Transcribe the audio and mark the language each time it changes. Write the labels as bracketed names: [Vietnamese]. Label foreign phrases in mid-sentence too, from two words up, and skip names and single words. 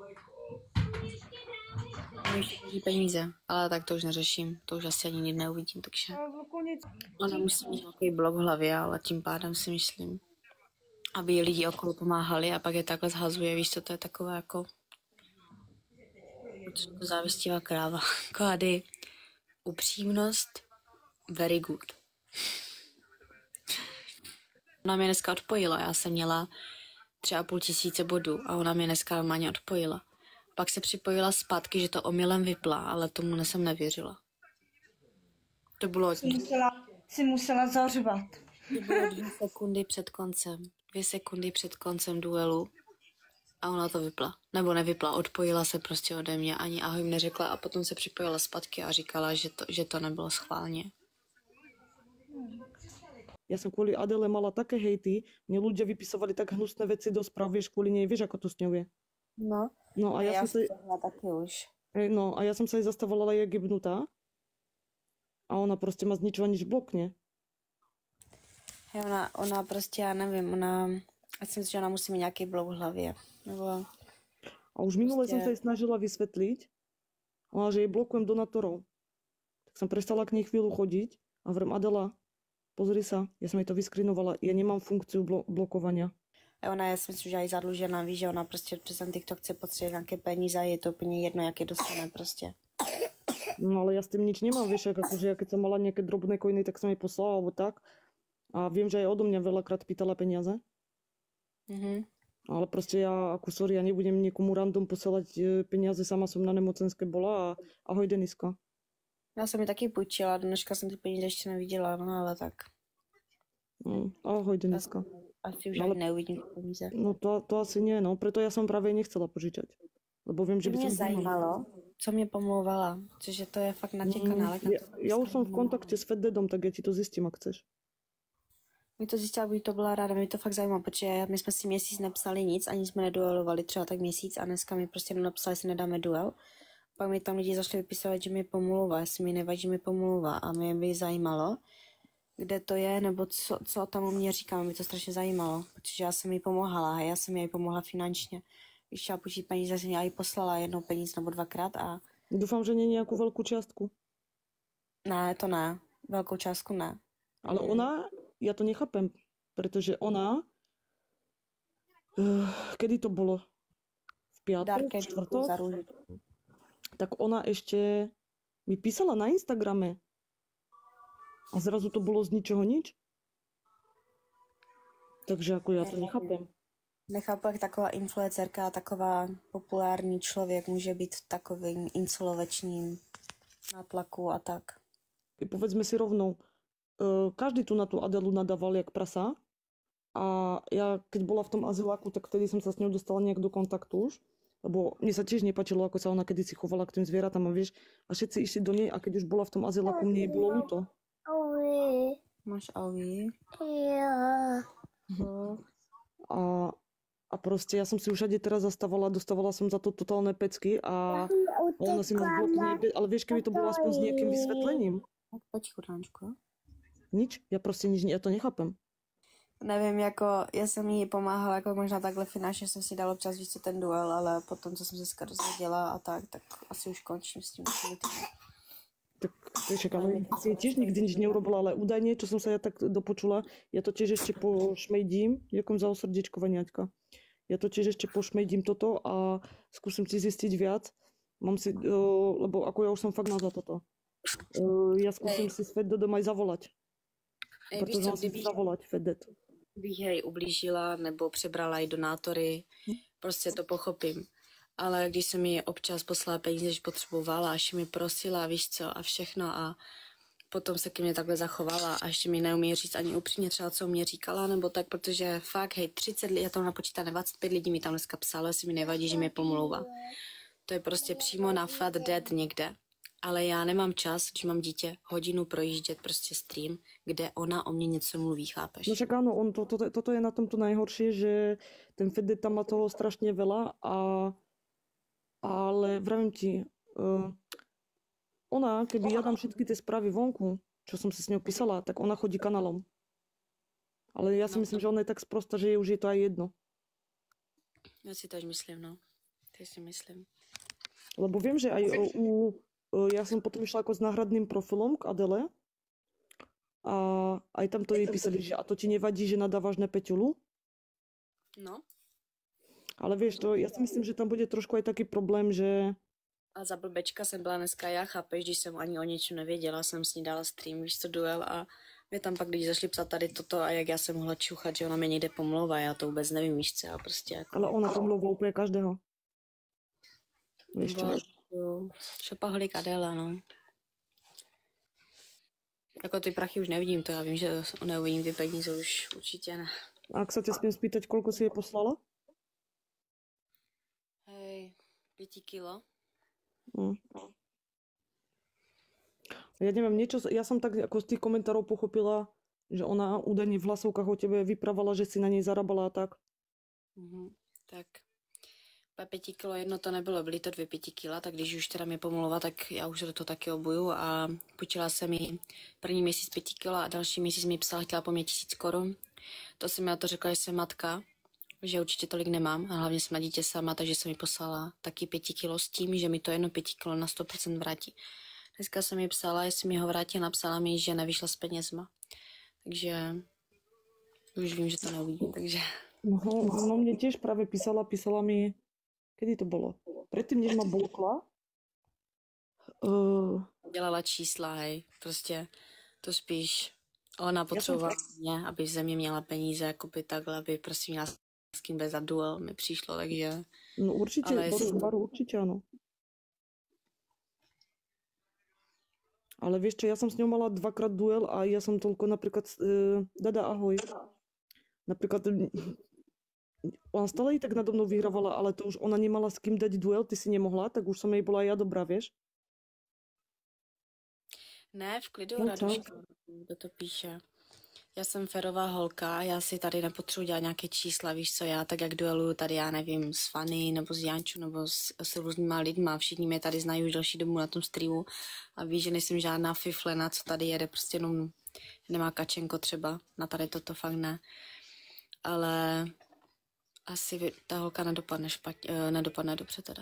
[Czech] Můžu peníze, ale tak to už neřeším, to už asi ani nikdy neuvidím, takže... No, Vlku, nic. Ona musí mít nějaký blok v hlavě, ale tím pádem si myslím, aby jí lidi okolo pomáhali a pak je takhle zhazuje, víš co, to je takové jako závistivá kráva. Kody, upřímnost, [English] very good. [Czech] Ona mě dneska odpojila, já jsem měla 3 500 bodů a ona mě dneska normálně odpojila. Pak se připojila zpátky, že to omylem vypla, ale tomu jsem nevěřila. To bylo... Si musela zařvat. To bylo 2 sekundy před koncem. 2 sekundy před koncem duelu. A ona to vypla. Nebo nevypla, odpojila se prostě ode mě, ani ahoj mi neřekla a potom se připojila zpátky a říkala, že to nebylo schválně. [Slovak] Ja som kvôli Adele mala také hejty, mne ľudia vypisovali tak hnusné veci do správ, vieš, kvôli nej, vieš, ako to s ňou je. No, No a ja som sa... [Czech] taky už. [Slovak] No a ja som sa jej zastavovala jak jebnutá. A ona prostě ma z ničoho nič blokne. [Czech] Ona prostě, já nevím, já si myslím, že ona musí mít nějaký blok v hlavě. Nebo... [Slovak] A už minule som sa jej snažila vysvetliť, že jej blokujem donátorov. Tak som prestala k nej chvíľu chodiť a vrem Adela, pozri sa, ja som jej to vyskrinovala, ja nemám funkciu blokovania. [Czech] Ona je, myslím, že je zadlužená, víš, že ona prostě přes ten TikTok chce potřebovat nějaké peníze a je to úplně jedno, jaké dostane prostě. [Slovak] No ale ja s tým nič nemám, vieš, akože ja keď som mala nejaké drobné coiny, tak som jej poslala alebo tak. A viem, že aj odo mňa veľakrát pýtala peniaze. Mhm. Ale proste ja, ako sorry, ja nebudem niekomu random posielať peniaze, sama som na nemocenské bola a ahoj Deniska. [Czech] Já jsem mi taky půjčila, dneška jsem ty peníze ještě neviděla, no ale tak. Ahoj Deniska. Asi už ani neuvidím ty peníze. [Slovak] No to asi nie, no, preto ja som práve nechcela požičať. Lebo viem, že by [Czech] Mě [Slovak] som... [Czech] zajímalo, co mě pomlouvala, cože to je fakt na těch kanálech. [Slovak] Ja už som v kontakte s Feddedom, tak ja ti to zistím, ak chceš. [Czech] Mi to zjistila, by to byla ráda, mě to fakt zajímalo, protože my jsme si měsíc nepsali nic, ani jsme neduelovali třeba tak měsíc a dneska mi prostě napsali, že nedáme duel. Pak mi tam lidi zašli vypisovat, že mi pomlouvá, jestli mi nevadí, že mi pomlouvá a mě by zajímalo, kde to je, nebo co tam o mě říká, mě to strašně zajímalo, protože já jsem jí pomohala a já jsem jej pomohla finančně. Když chtěla půjčit peníze, jsem já jí poslala jednou peníz nebo 2krát a... [Slovak] Dúfam, že nie nejakú veľkú čiastku. [Czech] Ne, to ne. Velkou částku ne. [Slovak] Ale ona, ja to nechápem, pretože ona, kedy to bolo? V piatok, v štvrtok? Tak ona ešte mi písala na Instagrame. A zrazu to bolo z ničoho nič. Takže ako ja to nechápem. [Czech] Nechápu, jak taková influencerka, taková populární člověk může být v takovým incelovečním nátlaku a tak. [Slovak] Povedzme si rovnou, každý tu na tú Adelu nadával jak prasa a ja keď bola v tom azyláku, tak vtedy som sa s ňou dostala nejak do kontaktu už, lebo mne sa tiež nepačilo, ako sa ona kedysi chovala k tým zvieratám a vieš, a všetci išli do nej a keď už bola v tom azyláku, mne jej bolo ľúto. Máš Aui? [Czech] Jo. [Slovak] A proste ja som si už všade teraz zastávala, dostávala som za to totálne pecky a ona si ma zblokne, ale vieš, keby to bolo aspoň s nejakým vysvetlením. Počku, Dáčko. Nič, ja proste nič, ja to nechápem. [Czech] Nevím, jako, já jsem jí pomáhala, jako možná takhle finančně jsem si dala občas víc ten duel, ale potom, co jsem se dozvěděla a tak asi už končím s tím. [Slovak] Tak Však, ale si tiež nikdy nič neurobila, ale údajne, čo som sa ja tak dopočula, ja to tiež ešte pošmejdím, ďakujem za osrdiečkovanie, Aťka. Ja to tiež ešte pošmejdím toto a skúsim si zistiť viac. Mám si, lebo ako ja už som fakt za toto. Ja skúsim si Svet doma aj zavolať. Protože mám si zavolať Fedet. [Czech] Bych jej ublížila nebo přebrala i donátory, prostě to pochopím. Ale když jsem mi občas poslala peníze, když potřebovala, až mi prosila, víš co, a všechno a potom se ke mně takhle zachovala a ještě mi neumí říct ani upřímně třeba, co mě říkala, nebo tak, protože fakt, hej, 30 lidí, já tam napočítám, 25 lidí mi tam dneska psalo, jestli mi nevadí, že mě pomlouvá. To je prostě přímo na fat dead někde. Ale já nemám čas, když mám dítě, hodinu projíždět prostě stream, kde ona o mě něco mluví, chápeš? [Slovak] No však áno, toto je na tomto najhoršie, že ten Fedet tam má toho strašne veľa, ale vravím ti, ona, keby ja dám všetky tie správy vonku, čo som si s ňou písala, tak ona chodí kanálom. Ale ja si myslím, že ona je tak sprostá, že jej už je to aj jedno. [Czech] Já si to myslím, no. To si myslím. [Slovak] Lebo viem, že aj ja som potom išla ako s náhradným profilom k Adele a aj tam to jej písali, že a to ti nevadí, že nadávaš na Peťulu? No. Ale vieš, to, ja si myslím, že tam bude trošku aj taký problém, že... [Czech] A za blbečka jsem byla dneska já, chápeš, když jsem ani o něčem nevěděla, jsem s ní dala stream, víš co, duel a mě tam pak lidi zašli psát tady toto a jak já jsem mohla čuchat, že ona mě někde pomlouvá, já to vůbec nevím, víš co, já prostě jako... Ale ona pomlouvá úplně každého. [Slovak] Víš čo? Šopaholik Adela, no. [Czech] Jako ty prachy už nevidím, to já vím, že neuvidím ty peníze už určitě ne. [Slovak] A ak sa ťa smiem spýtať, koľko si jej poslala? Hej, 5 kilo. Ja neviem, ja som tak ako z tých komentárov pochopila, že ona údajne v hlasovkách o tebe vyprávala, že si na nej zarábala a tak. [Czech] Tak 5 kilo jedno to nebylo, byly to 2 5 kila, tak když už teda mě pomluvila, tak já už do toho taky obuju a půjčila jsem jí první měsíc 5 kilo a další měsíc mi psala, chtěla po mě 1000 korun. To jsem já to řekla, že jsem matka, že určitě tolik nemám a hlavně jsem na dítě sama, takže jsem mi poslala taky 5 kilo s tím, že mi to jedno 5 kilo na 100% vrátí. Dneska jsem mi psala, jestli mi ho vrátí, napsala mi, že nevyšla s penězma. Takže už vím, že to neuvidím, takže... [Slovak] No mne tiež práve písala mi, kedy to bolo? Predtým, než ma blokla. [Czech] Dělala čísla, hej, prostě to spíš ona potřebovala mě, aby ze mě měla peníze, jakoby takhle, aby prostě měla s kým bez za duel, mi přišlo, takže... [Slovak] No určite, určite áno. Ale vieš čo, ja som s ňou mala 2-krát duel a ja som toľko napríklad... Dada, ahoj. Napríklad... Ona stále tak nado mnou vyhrávala, ale to už ona nemala s kým dať duel, ty si nemohla, tak už som jej bola ja dobrá, vieš? [Czech] Ne, v klidu, Raduška, kdo to píše. Já jsem férová holka, já si tady nepotřebuji dělat nějaké čísla, víš co, já tak jak dueluju tady, já nevím, s Fanny, nebo s Jančou, nebo s různýma lidma, všichni mě tady znají už další dobu na tom streamu a víš, že nejsem žádná fiflena, co tady jede, prostě jenom nemá kačenko třeba, na tady toto fakt ne, ale asi ta holka nedopadne dobře teda.